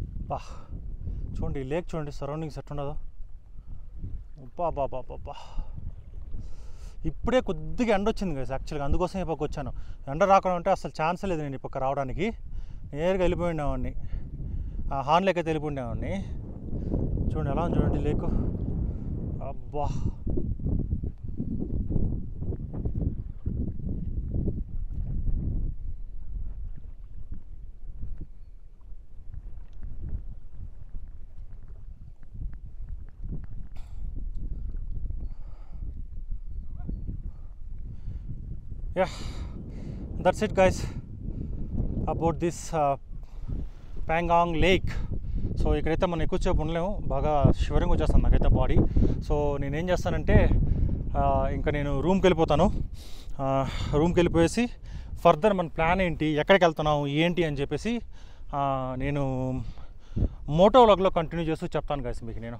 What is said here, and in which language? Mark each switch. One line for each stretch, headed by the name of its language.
Telugu: బా చూడండి ఈ లేక్ చూడండి, సరౌండింగ్స్ ఎట్లుండదో. బాబా ఇప్పుడే కొద్దిగా ఎండ వచ్చింది కదా యాక్చువల్గా, అందుకోసం ఈ పక్క వచ్చాను. ఎండ రాకుండా ఉంటే అసలు ఛాన్స్ లేదు నేను ఈ పక్క రావడానికి. నేరుగా వెళ్ళిపోయి ఉండేవాడిని, హార్న్ లేక్ అయితే వెళ్ళిపోయి ఉండేవాడిని. చూడండి ఎలా ఉంది చూడండి లేకు. అబ్బా
English: yeah, that's it guys about this Pangong Lake.
Telugu: So ఇక్కడైతే మనం ఎక్కువసేపు ఉండలేము, బాగా షివరింగ్ వచ్చేస్తాను నాకైతే బాడీ. సో నేనేం చేస్తానంటే ఇంకా నేను రూమ్కి వెళ్ళిపోతాను. రూమ్కి వెళ్ళిపోయేసి ఫర్దర్ మన ప్లాన్ ఏంటి, ఎక్కడికి వెళ్తున్నాం ఏంటి అని చెప్పేసి నేను మోటో వ్లాగ్లో కంటిన్యూ చేస్తూ చెప్తాను గైస్ మీకు.